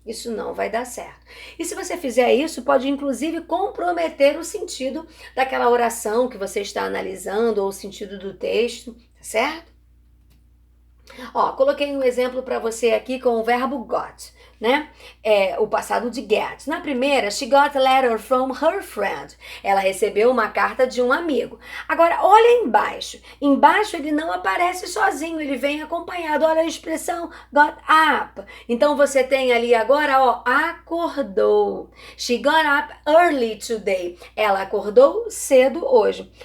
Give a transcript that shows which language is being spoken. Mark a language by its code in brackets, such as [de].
[pt] Isso não vai dar certo. E se você fizer isso, pode inclusive comprometer o sentido daquela oração que você está analisando ou o sentido do texto, tá certo? Coloquei um exemplo para você aqui com o verbo got, né? O passado de get. Na primeira, [en] she got a letter from her friend. [pt] Ela recebeu uma carta de um amigo. Agora, olha embaixo. Embaixo ele não aparece sozinho, ele vem acompanhado. Olha a expressão got up. Então você tem ali agora, acordou. [en] She got up early today. [pt] Ela acordou cedo hoje.